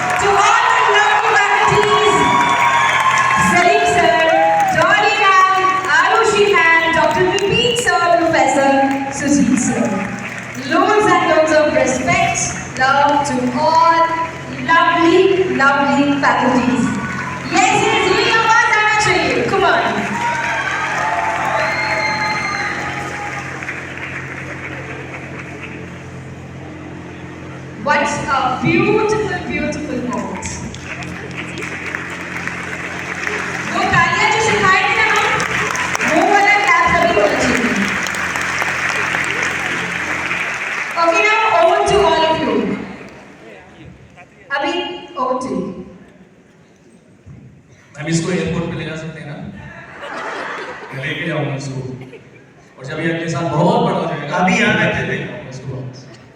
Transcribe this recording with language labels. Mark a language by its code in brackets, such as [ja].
[en] To all the lovely faculties, Salim sir, Dolly ma'am, Arushi ma'am, Dr. Vipin sir, Professor Sujit sir. Loads and loads of respect, love to all lovely, lovely faculties. Yes, yes, [hi] ये आवाज आना चाहिए. [en] Come on. What a beautiful, beautiful moment. [hi] वो तालियां जो सिखाए थे ना हम, वो वाला क्लास अभी होना चाहिए. [en] Okay, now over to all of you. [hi] अभी [en] over to you. [hi] हम इसको एयरपोर्ट पे ले जा सकते हैं ना? मैं लेके जाऊंगा इसको, और जब ये अगले साल बहुत बड़ा हो जाएगा अभी यहाँ रहते थे इसको वापस.